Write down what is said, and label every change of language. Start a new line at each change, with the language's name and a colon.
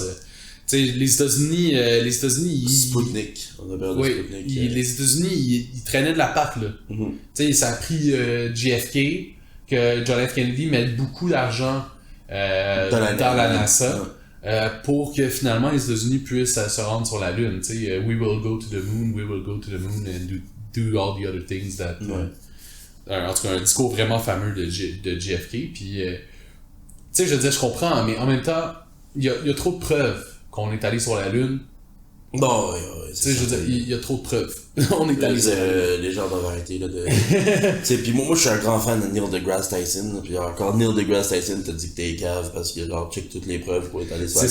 French: Ouais. Tu sais, les États-Unis... Sputnik. On a perdu Sputnik. Les États-Unis, ils traînaient de la patte, là. Tu sais, ça a pris JFK, que John F. Kennedy mette beaucoup d'argent dans la NASA. Pour que finalement les États-Unis puissent se rendre sur la Lune. Tu sais,
English: we will go to the moon and do all the other things that...
French: en tout cas, un discours vraiment fameux de JFK. Puis, tu sais, je veux dire, je comprends, mais en même temps, il y a trop de preuves qu'on est allé sur la Lune. Non, tu sais, je veux dire, il y a trop de preuves. On est allé sur la Lune. Les gens doivent arrêter, là, de... tu sais, pis moi, je suis un grand fan de Neil deGrasse Tyson, puis encore Neil deGrasse Tyson t'a dit que t'es cave parce que, genre, check toutes les preuves pour être allé sur la Lune.